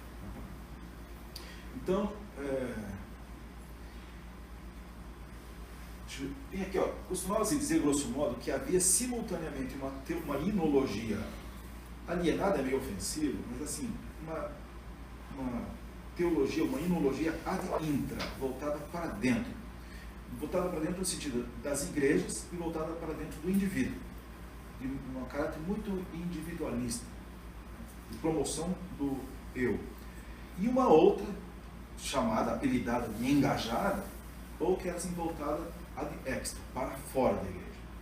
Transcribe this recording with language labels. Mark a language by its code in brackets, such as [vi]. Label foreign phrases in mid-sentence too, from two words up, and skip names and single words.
[pt] Então, tem aqui, ó, costumava-se dizer, [la] grosso modo, [pt] que havia simultaneamente uma inologia alienada, é meio ofensivo, mas assim, uma teologia, uma inologia [la] ad intra, [pt] voltada para dentro no sentido das igrejas e voltada para dentro do indivíduo, de um caráter muito individualista, de promoção do eu. E uma outra, chamada, apelidada de engajada, ou que era assim, voltada [la] ad extra, [pt] para fora da igreja.